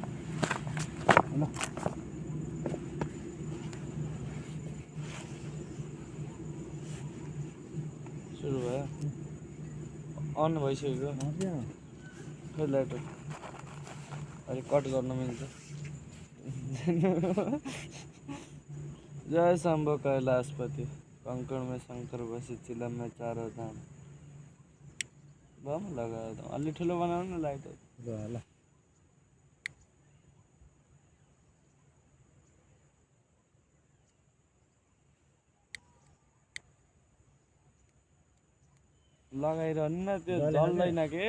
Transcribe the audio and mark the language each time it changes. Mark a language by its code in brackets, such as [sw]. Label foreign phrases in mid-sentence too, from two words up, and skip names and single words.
[ne] सुरु भयो, अन भइसक्यो। लाइटर अहिले कट गर्न मिल्छ। [hi] जय शम्भो कैलाशपति, कंकड़ में शंकर बसे, चिलम में चारों धाम। [ne] बम लगायो त अलि ठुलो बनाउनु न लाइटर। ल लगाइरहनु न, त्यो जल्दैन के।